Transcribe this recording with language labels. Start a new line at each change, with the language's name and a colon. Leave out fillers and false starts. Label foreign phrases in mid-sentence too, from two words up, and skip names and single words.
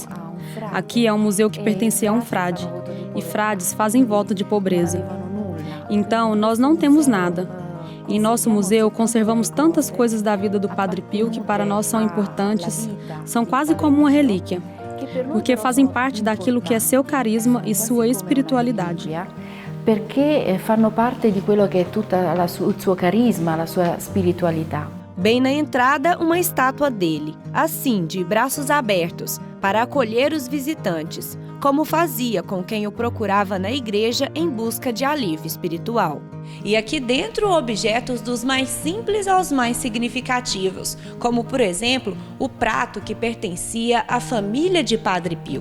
Portuguese: Aqui é um museu que pertencia a um frade, e frades fazem voto de pobreza. Então, nós não temos nada. Em nosso museu, conservamos tantas coisas da vida do Padre Pio que para nós são importantes, são quase como uma relíquia, porque fazem parte daquilo que é seu carisma e sua espiritualidade.
Italian: Perché fanno parte di quello che è tutta il suo carisma, la sua spiritualità.
Portuguese: Bem na entrada, uma estátua dele, assim, de braços abertos, para acolher os visitantes, como fazia com quem o procurava na igreja em busca de alívio espiritual. E aqui dentro, objetos dos mais simples aos mais significativos, como, por exemplo, o prato que pertencia à família de Padre Pio.